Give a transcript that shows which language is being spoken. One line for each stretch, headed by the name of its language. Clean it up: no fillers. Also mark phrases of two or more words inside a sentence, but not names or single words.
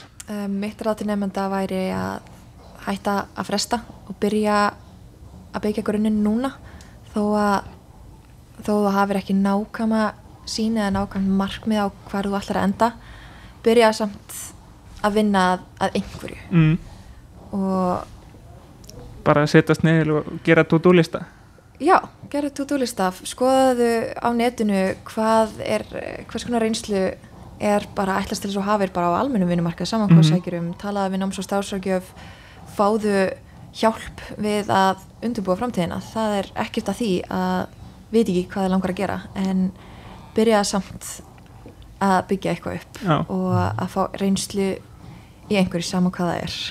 Icelandic: Mitt ráð til nemenda væri að hætta að fresta og byrja að byggja grunninn núna þó þú hafir ekki nákvæma sýn eða nákvæmt markmið á hvar þú ætlar að enda byrja samt að vinna að einhverju og bara setjast niður og gera to-do-lista gera to-do-lista skoðaðu á netinu hvers konar reynslu er bara ætlast til þess að hafir bara á almennum vinnumarkað saman hvað sækjurum, talaðu við náms- og starfsráðgjöf fáðu hjálp við að undirbúa framtíðina það er ekkert að því að veit ekki hvað þið langar að gera en byrja samt að byggja eitthvað upp og að fá reynslu í einhverju saman hvað það er